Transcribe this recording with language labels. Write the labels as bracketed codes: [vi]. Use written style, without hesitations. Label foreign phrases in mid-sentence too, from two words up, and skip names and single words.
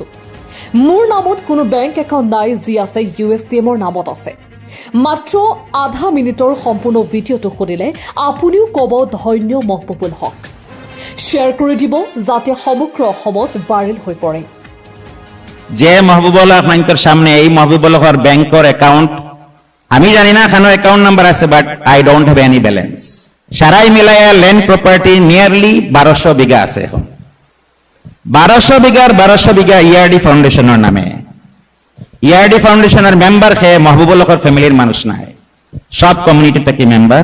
[as] মোৰ নামত কোনো [en] bank account [as] নাই, যি আছে USTMৰ নামত আছে। মাত্ৰ আধা মিনিটৰ সম্পূৰ্ণ ভিডিঅ'টো শুনিলে আপুনিও ক'ব ধন্য মহবুবুল হক। শ্বেয়াৰ কৰি দিব যাতে সমগ্ৰ অসমত ভাইৰেল হৈ পৰে। [bn] যে মহবুবুল হক মাইন্টর সামনে এই মহবুবুল হকের ব্যাংকের অ্যাকাউন্ট আমি জানি না কেন [en] account number [bn] আছে, [en] but I don't have any balance. [bn] সারাই মিলাইয়া [en] land property nearly [bn] 1200 বিঘা আছে। এখন 1200 বিঘা ইআরডি ফাউন্ডেশনের নামে। ইআরডি ফাউন্ডেশনের মেম্বার খেয়ে মহবুবুল হকের ফ্যামিলির মানুষ নাই, সব কমিউনিটি থেকে মেম্বার।